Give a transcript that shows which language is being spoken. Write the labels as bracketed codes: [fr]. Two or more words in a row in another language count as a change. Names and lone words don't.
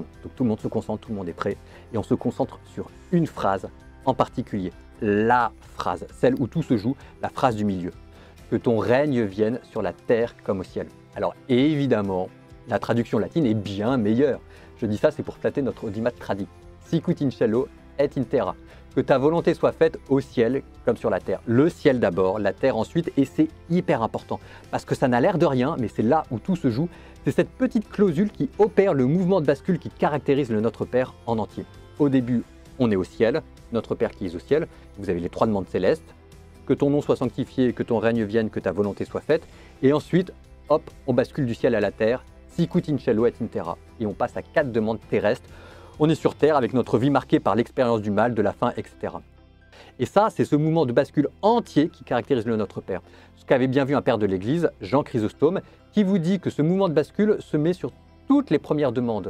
[fr] Donc tout le monde se concentre, tout le monde est prêt et on se concentre sur une phrase en particulier. La phrase, celle où tout se joue, la phrase du milieu. Que ton règne vienne sur la terre comme au ciel. Alors évidemment, la traduction latine est bien meilleure. Je dis ça, c'est pour flatter notre audimat tradi. [la] Sicut in cielo et in terra. [fr] Que ta volonté soit faite au ciel comme sur la terre. Le ciel d'abord, la terre ensuite, et c'est hyper important. Parce que ça n'a l'air de rien, mais c'est là où tout se joue. C'est cette petite clausule qui opère le mouvement de bascule qui caractérise le Notre Père en entier. Au début, on est au ciel, Notre Père qui est au ciel. Vous avez les 3 demandes célestes. Que ton nom soit sanctifié, que ton règne vienne, que ta volonté soit faite. Et ensuite, hop, on bascule du ciel à la terre, [la] sicut in cielo et in terra. [fr] Et on passe à 4 demandes terrestres. On est sur terre avec notre vie marquée par l'expérience du mal, de la faim, etc. Et ça, c'est ce mouvement de bascule entier qui caractérise le Notre Père. Ce qu'avait bien vu un père de l'Église, Jean Chrysostome, qui vous dit que ce mouvement de bascule se met sur toutes les premières demandes.